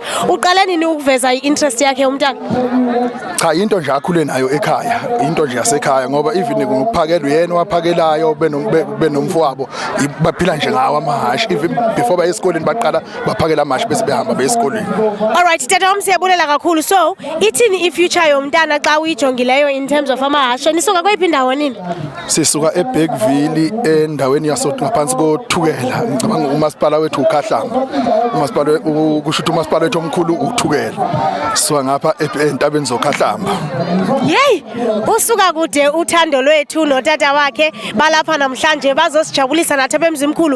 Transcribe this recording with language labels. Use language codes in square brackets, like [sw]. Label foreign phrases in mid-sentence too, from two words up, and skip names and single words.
[xh] Uqale nini ukuveza i-interest yakhe umntana? [zu] Cha, into nje akhule nayo ekhaya, into nje yasekhaya ngoba even ngokuphakela uyena waphakelayo benomfowabo baphila nje ngawo amahashi. Even before baye esikoleni baqala baphakela amahashi bese behamba baye esikoleni. [xh] Alright, tata wami siyabulela kakhulu. So ithini i-future yomntana xa uyijongileyo [en] in terms of [xh] amahashe? [zu] Nisuka kweyiphi indawo nini? Sisuka eBergville endaweni yasothi ngaphansi kothukela. Ngicabanga umasipala wethu uKhahlanga. Umasipala kusho ukuthi umasipala wethu omkhulu uthukela. So ngapha entabeni zoKhahlamba. Yey, usuka kude uthando lwethu notata wakhe balapha namhlanje bazosijabulisa nathi eMzimkhulu.